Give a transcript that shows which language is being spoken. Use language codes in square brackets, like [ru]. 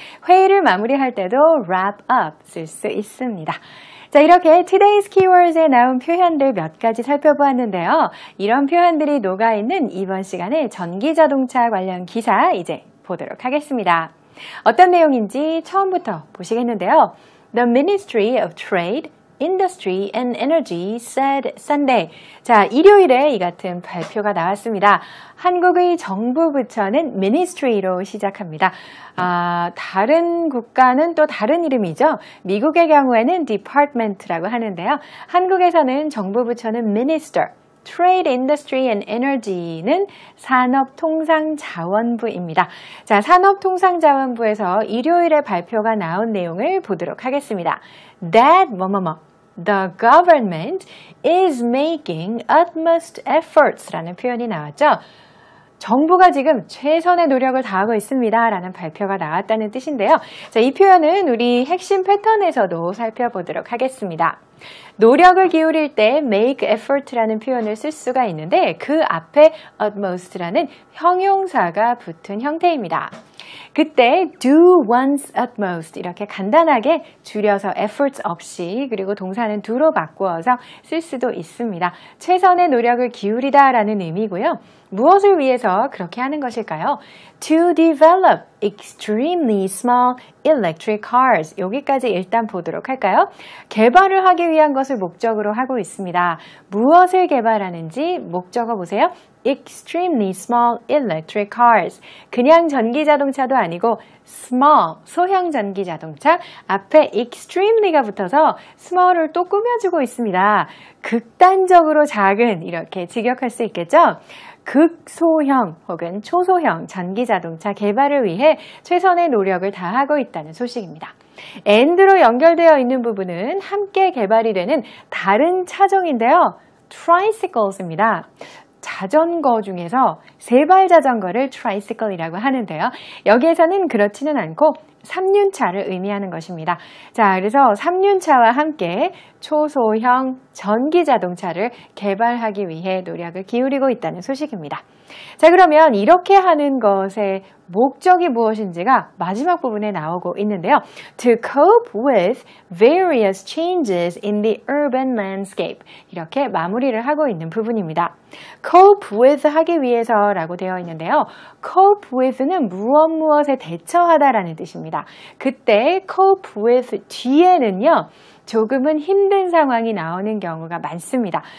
[ko] 회의를 마무리할 때도 wrap up 쓸 수 있습니다. 자, 이렇게 Today's Keywords에 나온 표현들 몇 가지 살펴보았는데요. 이런 표현들이 녹아있는 이번 시간에 전기자동차 관련 기사 이제 보도록 하겠습니다. 어떤 내용인지 처음부터 보시겠는데요. [en] The Ministry of Trade, Industry and Energy said Sunday. [ko] 자, 일요일에 이 같은 발표가 나왔습니다. 한국의 정부 부처는 Ministry로 시작합니다. 다른 국가는 또 다른 이름이죠. 미국의 경우에는 Department라고 하는데요. 한국에서는 정부 부처는 Minister, Trade, Industry and Energy는 산업통상자원부입니다. 자, 산업통상자원부에서 일요일에 발표가 나온 내용을 보도록 하겠습니다. [en] That the government is making utmost efforts라는 [ko] 표현이 나왔죠. 정부가 지금 최선의 노력을 다하고 있습니다. 라는 발표가 나왔다는 뜻인데요. 자, 이 표현은 우리 핵심 패턴에서도 살펴보도록 하겠습니다. 노력을 기울일 때 make effort라는 표현을 쓸 수가 있는데 그 앞에 utmost라는 형용사가 붙은 형태입니다. 그때 [en] do one's utmost [ko] 이렇게 간단하게 줄여서 efforts 없이 그리고 동사는 do로 바꾸어서 쓸 수도 있습니다. 최선의 노력을 기울이다 라는 의미고요. 무엇을 위해서 해서 그렇게 하는 것일까요? [en] To develop extremely small electric cars. [ko] 여기까지 일단 보도록 할까요? 개발을 하기 위한 것을 목적으로 하고 있습니다. 무엇을 개발하는지 목적어 보세요. [en] Extremely small electric cars. [ko] 그냥 전기 자동차도 아니고 small, 소형 전기 자동차 앞에 extremely가 붙어서 small을 또 꾸며주고 있습니다. 극단적으로 작은 이렇게 직역할 수 있겠죠? 극소형 혹은 초소형 전기 자동차 개발을 위해 최선의 노력을 다하고 있다는 소식입니다. and로 연결되어 있는 부분은 함께 개발이 되는 다른 차종인데요. tricycles입니다. 자전거 중에서 세발 자전거를 tricycle이라고 하는데요. 여기에서는 그렇지는 않고 3륜차를 의미하는 것입니다. 자, 그래서 3륜차와 함께 초소형 전기 자동차를 개발하기 위해 노력을 기울이고 있다는 소식입니다. 자, 그러면 이렇게 하는 것의 목적이 무엇인지가 마지막 부분에 나오고 있는데요. [en] To cope with various changes in the urban landscape. [ko] 이렇게 마무리를 하고 있는 부분입니다. cope with 하기 위해서라고 되어 있는데요. cope with는 무엇에 대처하다라는 뜻입니다. 그때 cope with 뒤에는요. 조금은 힘든 상황이 나오는 경우가 많습니다.